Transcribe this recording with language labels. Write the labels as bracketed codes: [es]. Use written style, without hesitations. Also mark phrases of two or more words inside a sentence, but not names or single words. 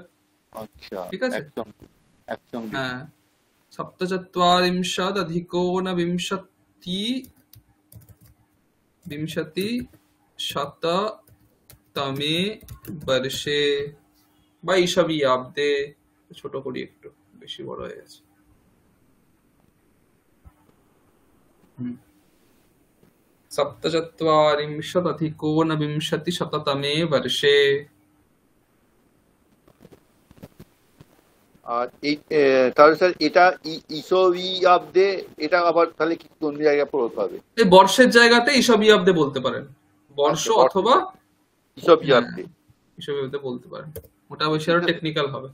[bn] ঠিক আছে, হ্যাঁ, [sa] সপ্তচত্বরিংশৎ অধিকো না বিংশতি বিংশতি শততমে বর্ষে বা ঈশবী আব্দে, [bn] ছোট করি একটু, বেশি বড় হয়ে গেছে। [sa] सप्तचत्वारिंशत् अधिकोनविंशतिशततमे वर्षे। [bn] আর এই তাহলে স্যার এটা [sa] ঈশবী আব্দে, [bn] এটা আবার তাহলে কি কোন জায়গায় প্রয়োগ হবে? এই বর্ষের জায়গাতে [sa] ঈশবী আব্দে [bn] বলতে পারেন, বর্ষ অথবা [sa] ঈশবী আব্দে, ঈশবী আব্দে [bn] বলতে পারেন, ওটা বেশি আরো টেকনিক্যাল হবে।